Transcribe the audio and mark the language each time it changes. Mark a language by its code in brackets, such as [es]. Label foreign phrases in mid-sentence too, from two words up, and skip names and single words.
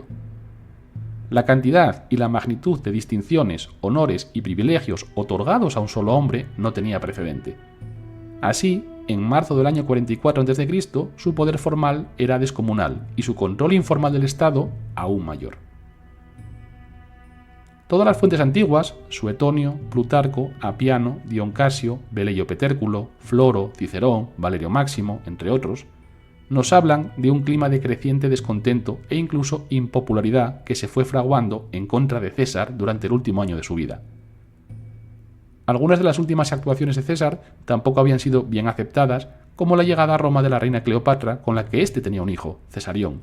[es] La cantidad y la magnitud de distinciones, honores y privilegios otorgados a un solo hombre no tenía precedente. Así, en marzo del año 44 a.C., su poder formal era descomunal y su control informal del Estado aún mayor. Todas las fuentes antiguas, Suetonio, Plutarco, Apiano, Dion Casio, Velleio Petérculo, Floro, Cicerón, Valerio Máximo, entre otros, nos hablan de un clima de creciente descontento e incluso impopularidad que se fue fraguando en contra de César durante el último año de su vida. Algunas de las últimas actuaciones de César tampoco habían sido bien aceptadas, como la llegada a Roma de la reina Cleopatra, con la que éste tenía un hijo, Cesarión.